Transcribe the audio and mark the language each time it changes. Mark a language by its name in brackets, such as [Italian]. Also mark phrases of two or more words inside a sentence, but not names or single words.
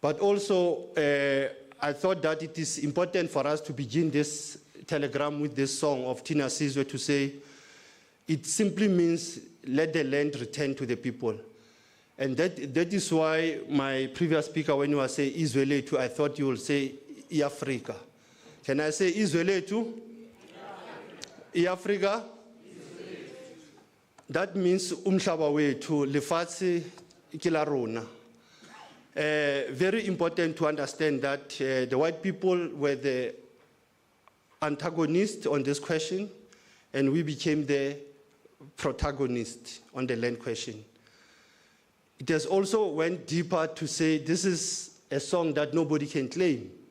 [English] But also, I thought that it is important for us to begin this telegram with this song of Tina Sizwe to say, it simply means let the land return to the people. And that is why my previous speaker, when you were saying Israel too, I thought you would say Africa. Can I say Israel too? Africa? That means [Zulu] umhlaba wethu [Southern Sotho] lefatshe ke la rona. [English] Very important to understand that the white people were the antagonists on this question, and we became the protagonist on the land question. It has also went deeper to say this is a song that nobody can claim.